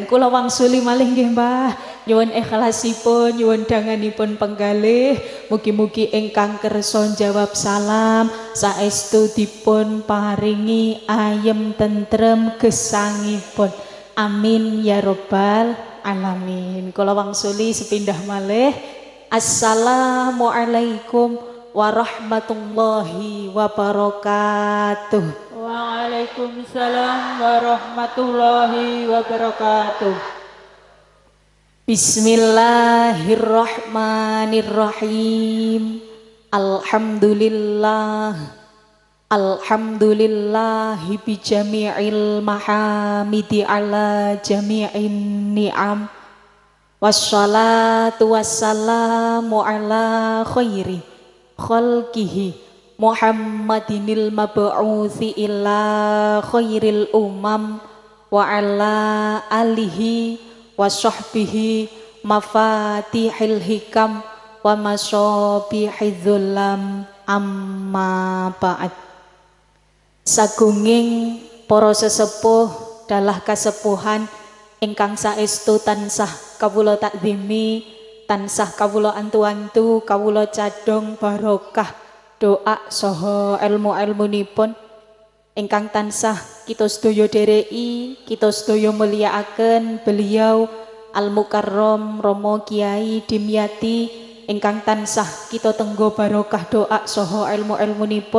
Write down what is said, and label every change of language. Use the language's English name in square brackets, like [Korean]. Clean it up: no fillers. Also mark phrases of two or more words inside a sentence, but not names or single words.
[Javanese] Kula wangsuli malih nggih Mbah. Nyuwun ikhlasipun, nyuwun danganipun penggalih. Mugi-mugi ingkang kersa jawab salam saestu dipun paringi ayem tentrem gesangipun. [Arabic] آمين يا رب العالمين. [Javanese] Kula wangsuli sepindah malih. [Arabic] السلام عليكم ورحمة الله وبركاته. وعليكم السلام ورحمة الله وبركاته. بسم الله الرحمن الرحيم. الحمد لله بجميع المحامد على جميع النعم. والصلاة والسلام على خير خلقه محمد المبعوث إلى خير الأمم وعلى آله وصحبه مفاتيح الحكم ومصابيح الظلم أما بعد. [Javanese] Sagunging para sesepuh dalah kasepuhan ingkang saestu tansah kawula takzimi, tansah kawula antu-antu, kawula cadong barokah doa saha ilmu-ilmunipun ingkang tansah kita sedaya dereki, kita sedaya mulyakaken beliau Al Mukarram Romo Kiai Dimyati ingkang tansah kita tenggo barokah doa saha ilmu-ilmunipun.